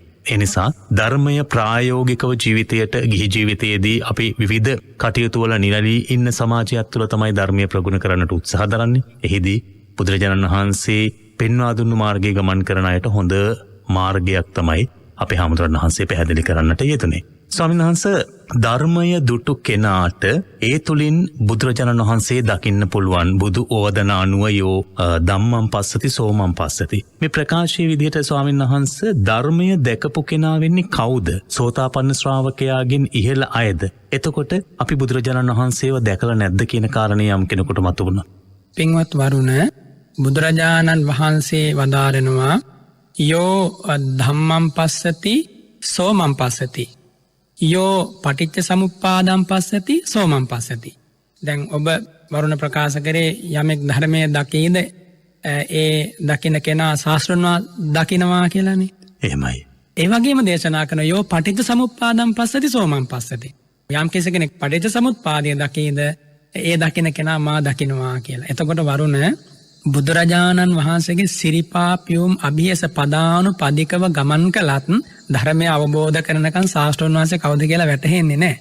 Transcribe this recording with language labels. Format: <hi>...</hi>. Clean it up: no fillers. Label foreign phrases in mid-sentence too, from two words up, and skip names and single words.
<si>ඒ නිසා ධර්මය ප්‍රායෝගිකව ජීවිතයට, ගිහි ජීවිතයේදී අපි විවිධ කටයුතු වල නිරලී ඉන්න සමාජයක් තුළ තමයි ධර්මය ප්‍රගුණ කරන්නට උත්සාහ දරන්නේ. එහිදී බුදුරජාණන් වහන්සේ පෙන්වා දුන්නු මාර්ගයේ ගමන් කරන අයට හොඳ මාර්ගයක් තමයි අපේ හාමුදුරන් වහන්සේ පැහැදිලි කරන්නට යෙදුනේ. ස්වාමීන් වහන්සේ, ධර්මය දුටු කෙනාට ඒ තුලින් බුදුරජාණන් වහන්සේ දකින්න පුළුවන් බුදු ඕවදන අනුවයෝ</si> <pi>ධම්මං පස්සති සෝමං පස්සති.</pi> <si>මේ ප්‍රකාශයේ විදිහට ස්වාමීන් වහන්සේ ධර්මය දැකපු කෙනා වෙන්නේ කවුද? සෝතාපන්න ශ්‍රාවකයාගෙන් ඉහළ අයද? එතකොට අපි බුදුරජාණන් වහන්සේව දැකලා නැද්ද කියන කාරණේ යම් කෙනෙකුට මතුවුණා. පින්වත් වරුණ, බුදුරජාණන් වහන්සේ වදාරනවා</si> <pi>යෝ ධම්මං පස්සති සෝමං පස්සති, යෝ පටිච්ච සමුප්පාදං පස්සති සෝමං පස්සති.</pi> <si>දැන් ඔබ වරුණ ප්‍රකාශ කරේ යමෙක් ධර්මයේ දකීද ඒ දකින්න කෙනා ශාස්ත්‍රණවා දකින්නවා කියලානේ. එහෙමයි. ඒ වගේම දේශනා කරන</si> <pi>යෝ පටිච්ච සමුප්පාදං පස්සති සෝමං පස්සති.</pi> <si>යම් කෙනෙක් පටිච්ච සමුප්පාදය දකීද ඒ දකින්න කෙනා මා දකින්නවා කියලා. එතකොට වරුණ, බුදුරජාණන් වහන්සේගේ සිරිපා පියුම් අභියස පදානුපදිකව ගමන් කළත් ධර්මය අවබෝධ කරනකන් ශාස්ත්‍රඥ වහන්සේ කවුද කියලා වැටහෙන්නේ නැහැ.</si>